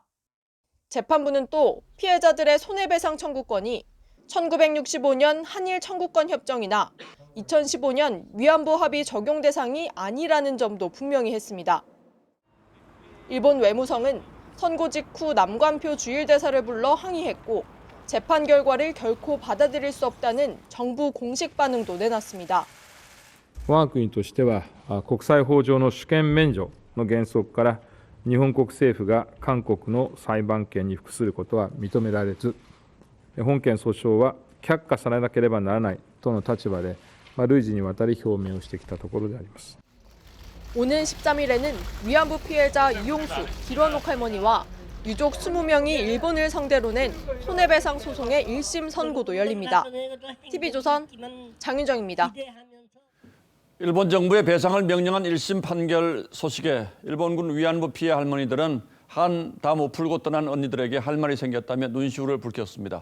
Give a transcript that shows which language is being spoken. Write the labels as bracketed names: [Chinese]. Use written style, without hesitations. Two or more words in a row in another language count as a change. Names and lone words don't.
[Korean] 재판부는 또 피해자들의 손해배상 청구권이 1965년 한일 청구권 협정이나 2015년 위안부 합의 적용 대상이 아니라는 점도 분명히 했습니다. 일본 외무성은 선고 직후 남관표 주일대사를 불러 항의했고 재판 결과를 결코 받아들일 수 없다는 정부 공식 반응도 내놨습니다. [Japanese] 我が国としては国際法上の主権免除の原則から日本国政府が韓国の裁判権に服することは認められず、本件訴訟は却下されなければならないとの立場で累次にわたり表明をしてきたところであります。 [Korean] 오는 13일에는 위안부 피해자 이용수, 길원옥 할머니와 유족 20명이 일본을 상대로 낸 손해배상 소송의 1심 선고도 열립니다. TV조선 장윤정입니다. 일본 정부의 배상을 명령한 1심 판결 소식에 일본군 위안부 피해 할머니들은 한 다 못 풀고 떠난 언니들에게 할 말이 생겼다며 눈시울을 붉혔습니다.